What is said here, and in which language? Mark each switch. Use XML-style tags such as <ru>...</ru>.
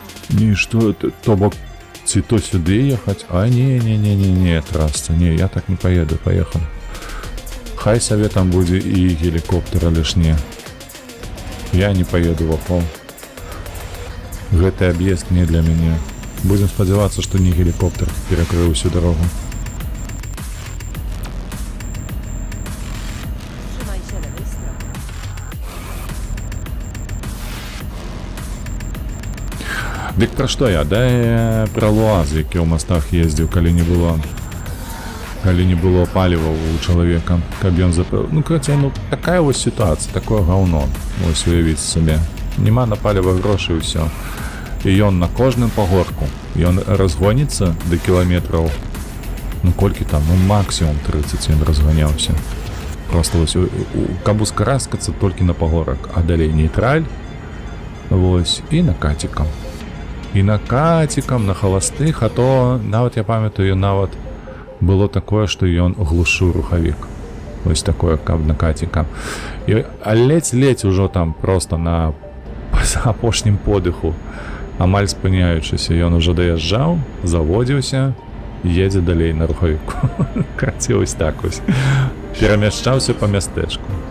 <be>Не, што, то бок, ці то сюды ехаць? А, не, трасца, не,</be> <ru>я так не поеду, поехал.</ru> <be>Хай сабе там будзе і гелікоптер, але ж не. Я не поеду вакол. Гэты аб'езд не для мяне. Будем спадзявацца, што не гелікоптер перакрыў усю дарогу.</be> <pl>Trzymaj się lewej strony.</pl> <be>Дык пра што я? Да пра луаз, які ў мастах ездзіў, калі не было паліва у чалавека, каб ён запэў. Ну, карацей, ну, такая вось сітуацыя, такое гаўно. Вось уявіць сабе. Няма на паліва грошай і ўсё. І ён на кожным пагорку. Ён разгоніцца да кіламетраў. Ну, колькі там? Ну, максімум 30 ён разганяўся. Просто вось, каб ускараскацца толькі на пагорак, а далей нейтраль. Вось, і накатикам. І накатикам, на халастых, а то, нават я памятаю, нават было такое, што ён глушыў рухавік. Вось такое, каб накатикам. А ледзь-ледзь ужо там просто на апошнім подыху, амаль спыняючыся, ён ужо даязджаў, заводзіўся, едзе далей на рухавіку. Карацей, вось так вось. Перамяшчаўся па мястэчку.</be>